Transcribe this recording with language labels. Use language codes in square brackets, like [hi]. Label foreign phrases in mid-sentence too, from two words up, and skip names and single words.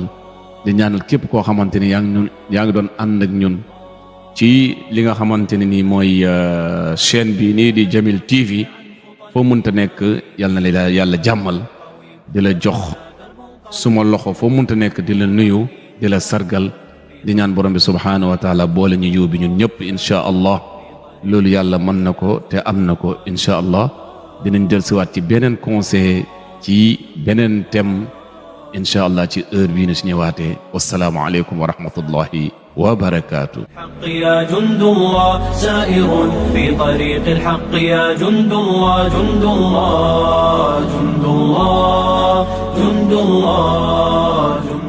[wo] di ñaanal képp koo xamante ni yaa ngi doon ànd ak ñun ci li nga xamante ne nii mooy chaîne bi nii di Jamil TV, foo mënta nekk yàlla na la yàlla jàmmal, di la jox suma loxo foo mënta nekk, di la nuyu, di la sargal, di ñaan borom bi [ar] سبحانه وتعالى [wo] boole ñu yiw bi ñun ñëpp [ar] إن شاء الله. [wo] loolu yàlla mën na ko te am na ko [ar] إن شاء الله. [wo] dinañ del siwaat ci beneen conseil ci beneen thème [ar] إن شاء الله [wo] ci heure bii na si ñëwaatee. [ar] والسلام عليكم ورحمة الله وبركاته. الحق يا جند الله سائر في طريق الحق يا جند الله جند الله جند الله جند الله